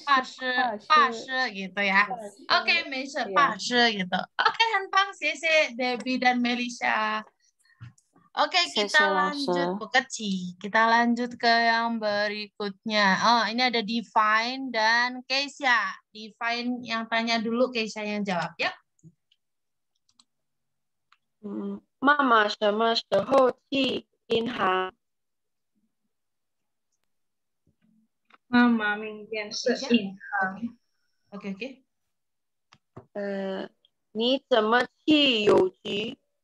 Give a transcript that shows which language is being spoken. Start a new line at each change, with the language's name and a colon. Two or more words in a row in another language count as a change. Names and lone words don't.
Indonesian: Pas gitu ya. Oke, Meisha, pas gitu. Oke, Hanpang, Sese, Debbie dan Melisha. Oke, kita lanjut Bu Keci. Kita lanjut ke yang berikutnya. Oh, ini ada Divine dan Keisha. Divine yang tanya dulu, Keisha yang jawab ya.
Chinese: 妈妈什么时候去银行？妈妈明天是银行。
Indonesian: Oke.
Chinese: 你怎么去邮局？